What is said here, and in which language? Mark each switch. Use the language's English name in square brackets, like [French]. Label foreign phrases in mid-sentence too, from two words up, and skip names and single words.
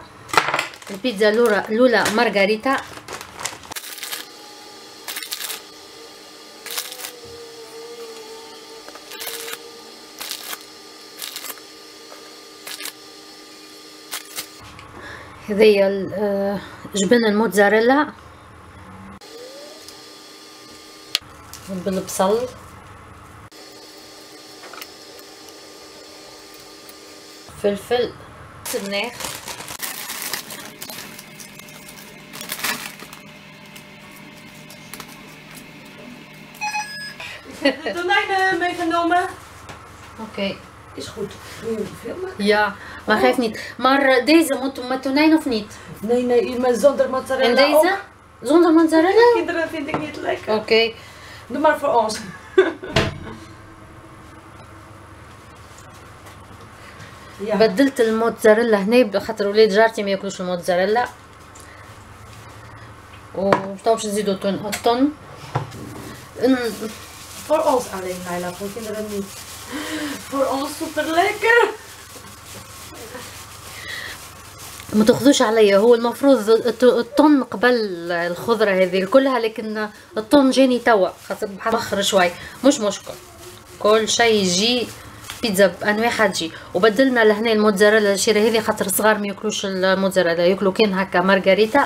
[Arabic] البيتزا الاولى مارغريتا. هذيا جبن الموتزاريلا بالبصل، فلفل، سبناخ، [Dutch] De tonijnen meegenomen. Oké. Is goed. Wil je filmen? Ja, maar geeft niet. Maar deze moet met tonijn of niet? Nee, maar zonder mozzarella. En deze? Ook? Zonder mozzarella? Kinderen vind ik niet lekker. Oké. Doe maar voor ons. Ja. [Arabic] بدلت الموتزاريلا هنا خاطر ولاد جارتي ما ياكلوش الموتزاريلا. وتوا باش نزيدو الطن. [Dutch] Voor ons alleen, Laila, voor kinderen niet. Voor ons super lekker. [Arabic] ما تاخذوش عليا، هو المفروض الطن قبل الخضره هذه كلها، لكن الطن جاني توا خاطر بخر شوي. مش مشكل، كل شيء يجي بيتزا بانواعها تجي. وبدلنا لهنا الموتزاريلا الشيري هذه خاطر الصغار ما ياكلوش الموتزاريلا، ياكلوا كان هكا مارغريتا.